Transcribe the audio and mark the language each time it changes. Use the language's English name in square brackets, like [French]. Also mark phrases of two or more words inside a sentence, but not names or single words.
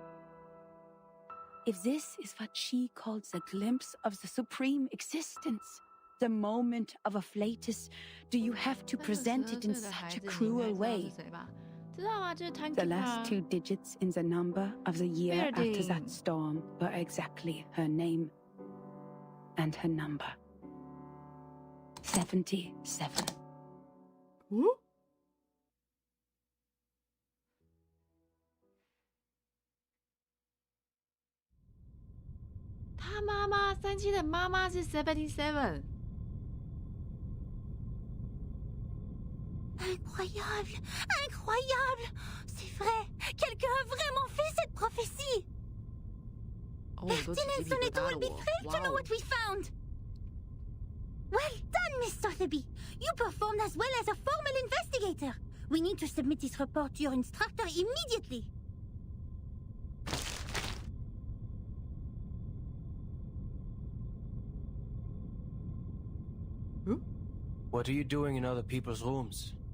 [English] If this is what she calls a glimpse of the supreme existence, the moment of a flatus, do you have to present it in such a cruel way? The last 2 digits in the number of the year after that storm were exactly her name and her number. 77. [Chinese] 他妈妈37的妈妈是 77。 [French] Incroyable! Incroyable! C'est vrai! Quelqu'un a vraiment fait cette prophétie! [English] Martin and Sonetto will be thrilled to know what we found! Well done, Miss Sotheby! You performed as well as a formal investigator! We need to submit this report to your instructor immediately! What are you doing in other people's rooms?